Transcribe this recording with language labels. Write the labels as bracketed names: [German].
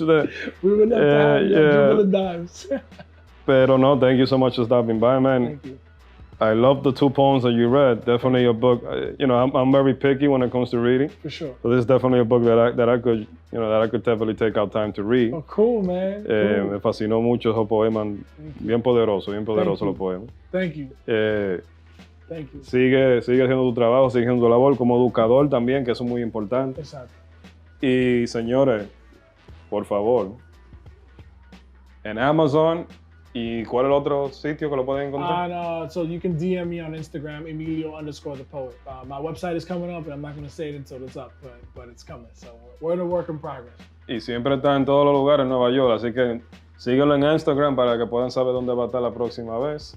[English] We would love to have you. Dribbling dimes. [Spanish] Pero no, [English] thank you so much for stopping by, man. Thank you. I love the 2 poems that you read. Definitely a book. I'm very picky when it comes to reading. For sure. So this is definitely a book that I could definitely take out time to read. Oh, cool, man. Cool. [Spanish] Me fascinó mucho esos poemas, bien poderosos los poemas. [English] Thank you. Thank you. [Spanish] Sigue haciendo tu trabajo, sigue haciendo tu labor como educador también, que eso es muy importante. Exacto. Y señores, por favor, en Amazon. ¿Y cuál es el otro sitio que lo pueden encontrar? [English] So you can DM me on Instagram, Emilio_the_poet. My website is coming up, and I'm not going to say it until it's up, but it's coming. So we're in a work in progress. [Spanish] Y siempre está en todos los lugares en Nueva York, así que síguelo en Instagram para que puedan saber dónde va a estar la próxima vez.